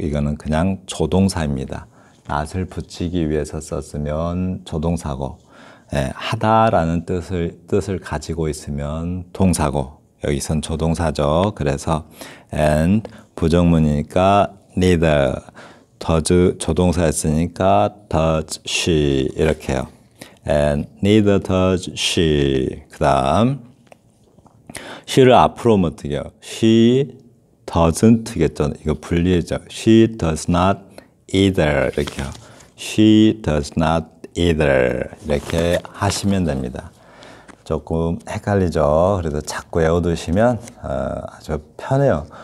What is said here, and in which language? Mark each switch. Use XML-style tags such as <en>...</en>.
<ko>이거는 그냥 조동사입니다. not을 붙이기 위해서 썼으면 조동사고 하다라는 뜻을 가지고 있으면 동사고 여기선 조동사죠. 그래서 and 부정문이니까 neither, does 조동사였으니까 does she 이렇게요.</ko> <en>and neither does she.</en> <ko>그 다음 she를 앞으로 오면 어떻게 해요? she doesn't겠죠. 이거 분리해죠.</ko> <en>she does not either</en> <ko>이렇게요.</ko> <en>she does not either</en> <ko>이렇게 하시면 됩니다. 조금 헷갈리죠. 그래도 자꾸 외워두시면 아주 편해요.</ko>